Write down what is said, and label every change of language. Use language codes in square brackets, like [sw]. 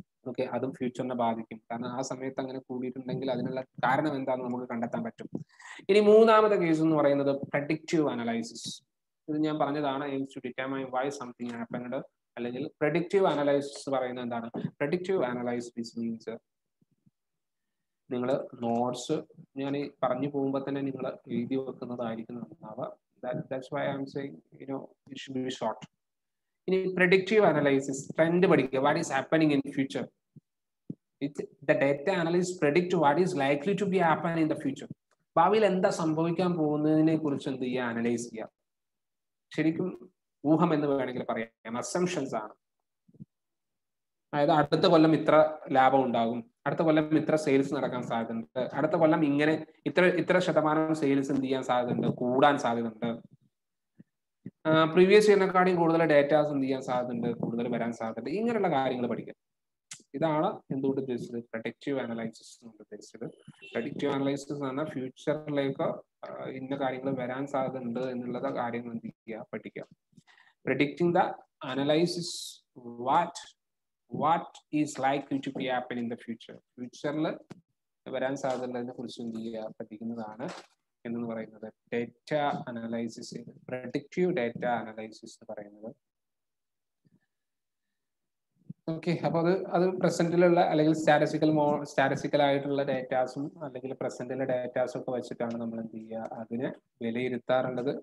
[ml] Okay, അതും ഫ്യൂച്ചറിനെ ബാധിക്കും. കാരണം ആ സമയത്ത് അങ്ങനെ കൂടിയിട്ടുണ്ടെങ്കിൽ അതിനുള്ള കാരണം എന്താണെന്ന് നമുക്ക് കണ്ടെത്താൻ പറ്റും. ഇനി മൂന്നാമത്തെ കേസ് എന്ന് പറയുന്നത് പ്രഡിക്റ്റീവ് അനലൈസിസ്. ഇത് ഞാൻ പറഞ്ഞതാണ്, [en] aims to determine why something happened. [ml] അല്ലെങ്കിൽ പ്രഡിക്റ്റീവ് അനലൈസിസ് പറയുന്നത് എന്താണ്? പ്രഡിക്റ്റീവ് അനലൈസിസ് മീൻസ് നിങ്ങൾ നോട്ട്സ് ഞാൻ പറഞ്ഞു പോകുമ്പോൾ തന്നെ നിങ്ങൾ എഴുതി വെക്കുന്നതായിരിക്കും നന്നാവുക. [en] That's why I'm saying, it should be short. [ml] ഇനി പ്രഡിക്റ്റീവ് അനലൈസിസ്, ട്രെൻഡ് പഠിക്കുക. [en] What is happening in future. The data analyst predict what is likely to be happen in the future. [ml] ഭാവിയിൽ എന്താ സംഭവിക്കാൻ പോകുന്നതിനെ കുറിച്ച് എന്ത് ചെയ്യുക, അനലൈസ് ചെയ്യുക. ശരിക്കും ഊഹം എന്ന് വേണമെങ്കിൽ പറയാം, അസംഷൻസ് ആണ്. അതായത് അടുത്ത കൊല്ലം ഇത്ര ലാഭം ഉണ്ടാകും, അടുത്ത കൊല്ലം ഇത്ര സെയിൽസ് നടക്കാൻ സാധ്യതയുണ്ട്, അടുത്ത കൊല്ലം ഇങ്ങനെ ഇത്ര ശതമാനം സെയിൽസ് എന്ത് ചെയ്യാൻ സാധ്യതയുണ്ട്, കൂടാൻ സാധ്യതയുണ്ട്, പ്രീവിയസ് ഇയറിനെക്കാളും കൂടുതൽ ഡേറ്റാസ് എന്ത് ചെയ്യാൻ സാധ്യതയുണ്ട്, കൂടുതൽ വരാൻ സാധ്യതയുണ്ട്. ഇങ്ങനെയുള്ള കാര്യങ്ങൾ പഠിക്കാം. ഇതാണ് എന്തുകൊണ്ട് ഉദ്ദേശിച്ചത്, പ്രഡിക്റ്റീവ് അനലൈസിസ് കൊണ്ട് ഉദ്ദേശിച്ചത്. പ്രഡിക്റ്റീവ് അനലൈസിസ് എന്ന് പറഞ്ഞാൽ ഫ്യൂച്ചറിലേക്ക് ഇന്ന കാര്യങ്ങൾ വരാൻ സാധ്യതയുണ്ട് എന്നുള്ള കാര്യങ്ങൾ എന്ത് ചെയ്യുക, പഠിക്കുക. [en] Predicting the analysis what is likely to be happen in the future. [ml] ഫ്യൂച്ചറിൽ വരാൻ സാധ്യതയുള്ളതിനെ കുറിച്ച് എന്ത് ചെയ്യുക, പഠിക്കുന്നതാണ് എന്ന് പറയുന്നത് data analysis, predictive data analysis എന്ന് പറയുന്നത്. ഓക്കെ, അപ്പൊ അത് പ്രസന്റിലുള്ള അല്ലെങ്കിൽ സ്റ്റാറ്റിസ്റ്റിക്കൽ ആയിട്ടുള്ള ഡേറ്റാസും അല്ലെങ്കിൽ പ്രസന്റിലെ ഡേറ്റാസും ഒക്കെ വെച്ചിട്ടാണ് നമ്മൾ എന്ത് ചെയ്യുക, അതിനെ വിലയിരുത്താറുള്ളത്.